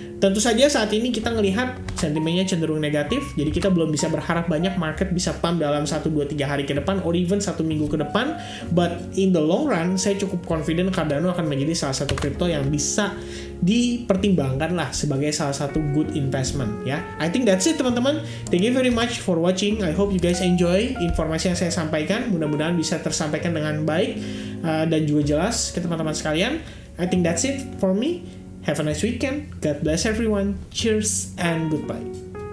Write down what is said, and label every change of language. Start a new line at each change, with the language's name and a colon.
Indonesian: Tentu saja saat ini kita ngelihat sentimennya cenderung negatif, jadi kita belum bisa berharap banyak market bisa pump dalam 1, 2, 3 hari ke depan or even 1 minggu ke depan.
English: But in the long run,
Indonesian: saya cukup confident Cardano akan menjadi salah satu kripto yang bisa dipertimbangkan lah sebagai salah satu
English: good investment
Indonesian: ya.
English: I think that's it teman-teman. Thank you very much for watching. I hope you guys enjoy
Indonesian: informasi yang saya sampaikan. Mudah-mudahan bisa tersampaikan dengan baik dan juga jelas ke teman-teman sekalian.
English: I think that's it for me. Have a nice weekend. God bless everyone. Cheers and goodbye.